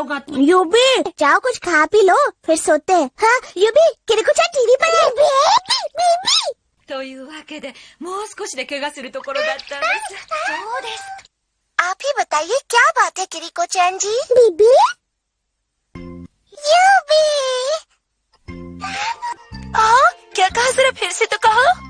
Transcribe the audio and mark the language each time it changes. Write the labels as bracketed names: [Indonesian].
[Hindi] UV जाओ कुछ खा पी लो फिर सोते हैं। हाँ यूबी किरीको चान टीवी पर है। [Japanese] というわけで、もう少しで怪我するところだったんです。そうです。 [Hindi] आप ही बताइए क्या बात है किरीको चान जी। बीबी यूबी क्या कहा, जरा फिर से तो कहो।